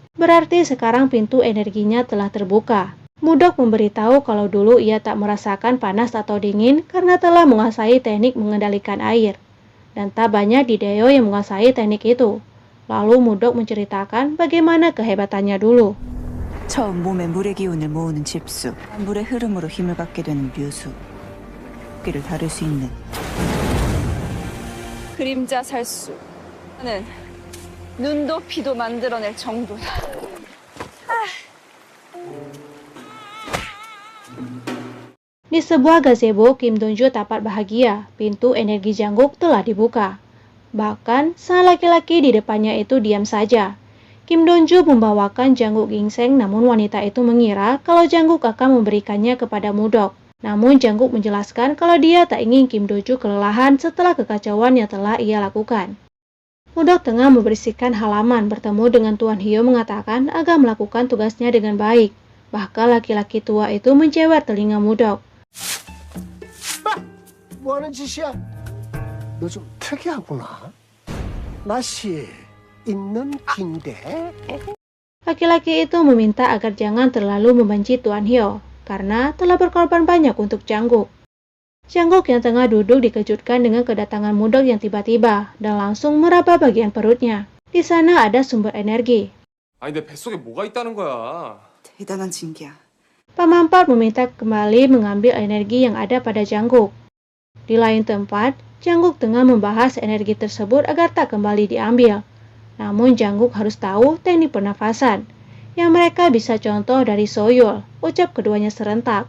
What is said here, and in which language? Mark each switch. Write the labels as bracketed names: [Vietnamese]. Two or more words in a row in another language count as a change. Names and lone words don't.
[Indonesian] Berarti sekarang pintu energinya telah terbuka. Mudok memberitahu kalau dulu ia tak merasakan panas atau dingin karena telah menguasai teknik mengendalikan air. Dan tak banyak di Daeyo yang menguasai teknik itu. Lalu Mudok menceritakan bagaimana kehebatannya dulu. [Korean] 처음 몸에 물의 기운을 모으는 집수, 물의 흐름으로 힘을 갖게 되는 묘수, 끼를 다룰 수 있는 그림자 살수. 나는 눈도 피도 만들어낼 정도야. [Indonesian] Di sebuah gazebo, Kim Donju tampak bahagia. Pintu energi Jangguk telah dibuka. Bahkan, sang laki-laki di depannya itu diam saja. Kim Donju membawakan Jangguk ginseng, namun wanita itu mengira kalau Jangguk akan memberikannya kepada Mudok. Namun Jangguk menjelaskan kalau dia tak ingin Kim Donju kelelahan setelah kekacauan yang telah ia lakukan. Mudok tengah membersihkan halaman bertemu dengan Tuan Hyo mengatakan agar melakukan tugasnya dengan baik. Bahkan laki-laki tua itu menjewer telinga Mudok. [Korean] 뭐 하는 짓이야? 너 좀 특이하구나. 맛이 있는 긴데. [Indonesian] Laki-laki itu meminta agar jangan terlalu membenci Tuan Hyo, karena telah berkorban banyak untuk Jangguk. Jangguk yang tengah duduk dikejutkan dengan kedatangan Mudok yang tiba-tiba, dan langsung meraba bagian perutnya. Di sana ada sumber energi. [Korean] 아니 내 뱃속에 뭐가 있다는 거야. 대단한 징계야. [Indonesian] Paman Park meminta kembali mengambil energi yang ada pada Jangguk. Di lain tempat, Jangguk tengah membahas energi tersebut agar tak kembali diambil. Namun Jangguk harus tahu teknik pernafasan, yang mereka bisa contoh dari Soyul, ucap keduanya serentak.